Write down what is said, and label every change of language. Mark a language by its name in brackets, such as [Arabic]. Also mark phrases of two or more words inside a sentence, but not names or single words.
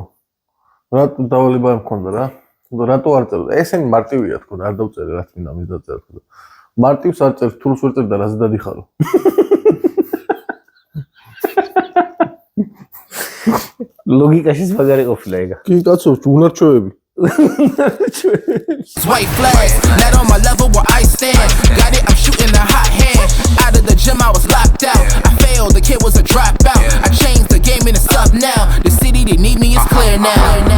[Georgian] რატო დავალება მქონდა რა? რატო არ წერდა? ესენი მარტივია თქო, არ დავწერე რაც მინდა მის დაწერა თქო. მარტივს არ წერს, თულს ვერ წერდა, რაზე დადიხარო. ლოგიკაშიც მაგარი ყოფილა ეგა. კი კაცო, უნარჩვევები. [English] White flags, not on my level where I stand. Got it, I'm shooting a hot hand. Out of the gym, I was locked out. I failed, the kid was a dropout. I changed the game and it's up now. The city, they need me, it's clear now.